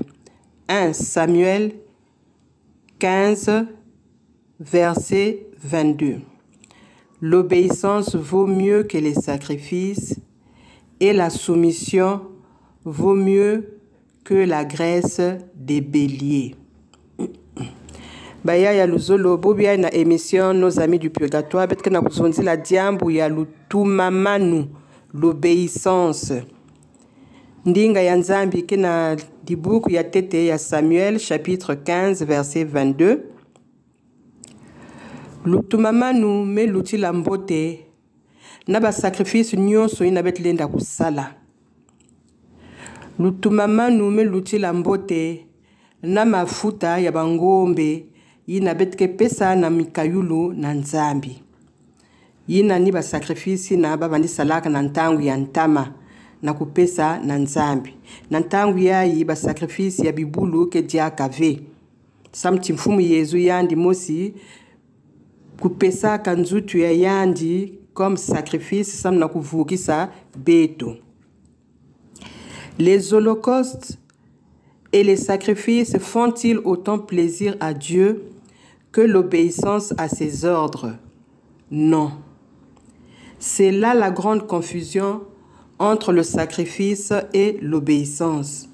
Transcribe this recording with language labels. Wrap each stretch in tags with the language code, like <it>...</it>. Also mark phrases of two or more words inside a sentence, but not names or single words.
<fr>1 Samuel 15, verset 22. L'obéissance vaut mieux que les sacrifices et la soumission vaut mieux que la graisse des béliers.</fr> <ktu>Baya ya luzolo bobia na émission Nos amis du purgatoire betke na kuzonzi la diambu ya lutumamanu l'obéissance. Ndinga ya Nzambi kina dibuku ya tete ya Samuel chapitre 15 verset 22. Lutumamanu me lutila mbote na ba sacrifice nyonso ina betlenda kusala. Lutumamanu me lutila mbote na mafuta ya bangombe ina betke pesa na mikayulu na Nzambi. Yina ni ba sacrifice na babandi salaka na ntangu ya ntama na kupesa na Nzambi. Na ntangu yayi ba sacrifice ya bibulu ke dia kave. Samti mfumu Yezu yandi mosi kupesa kanzutu ya yandi</ktu> <fr>comme sacrifice</fr> <ktu>sam na kuvukisa beto.</ktu> <fr>Les holocaustes et les sacrifices font-ils autant plaisir à Dieu que l'obéissance à ses ordres? Non. C'est là la grande confusion entre le sacrifice et l'obéissance.</fr>